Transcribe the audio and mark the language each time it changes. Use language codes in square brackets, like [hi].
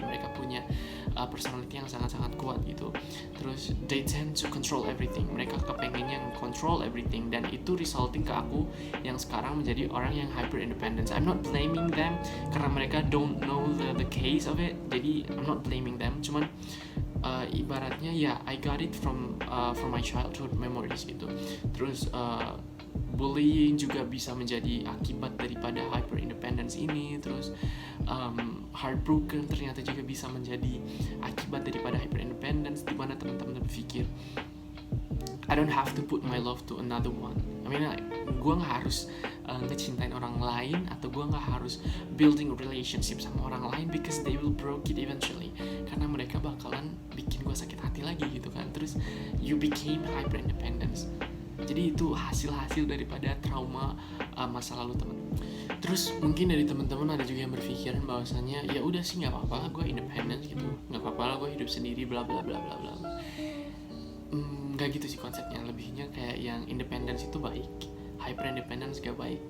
[id] Mereka punya personality yang sangat-sangat kuat gitu. Terus [en] they tend to control everything. [id] Mereka kepengennya [en] control everything, [id] dan itu resulting ke aku yang sekarang menjadi orang yang hyper independence. [en] I'm not blaming them [id] karena mereka [en] don't know the case of it. Jadi I'm not blaming them. [id] Cuman ibaratnya ya [en] I got it from my childhood memories gitu. [id] Terus bullying juga bisa menjadi akibat daripada hyper independence ini. Terus heartbroken ternyata juga bisa menjadi akibat daripada hyper independence, di mana teman-teman berpikir [en] I don't have to put my love to another one. [id] I mean, gue nggak harus ngecintain orang lain, atau gue nggak harus [en] building a relationship [id] sama orang lain [en] because they will broke it eventually. [id] Karena mereka bakalan bikin gue sakit hati lagi gitu kan. [en] Terus you became hyper independence. [id] Jadi itu hasil-hasil daripada trauma masa lalu teman-teman. Terus mungkin dari teman-teman ada juga yang berpikiran bahwasannya ya udah sih nggak apa-apa lah gue independent gitu, nggak apa-apa lah gue hidup sendiri bla bla bla bla bla. Nggak gitu sih konsepnya. Lebihnya kayak yang independence itu baik, hyper independence gak baik.